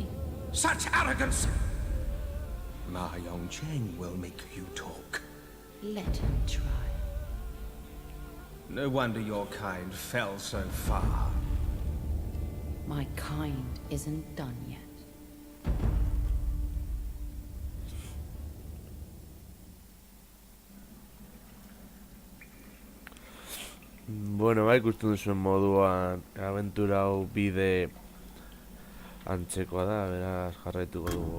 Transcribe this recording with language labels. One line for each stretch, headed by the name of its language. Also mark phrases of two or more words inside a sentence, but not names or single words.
English: Such arrogance! Ma Yongcheng will make you talk. Let him try. No wonder your kind fell so far. My kind isn't done yet.
Basque: Bueno, ikusten duzuen moduan abentura hau bide antzekoa da, beraz jarraituko dugu.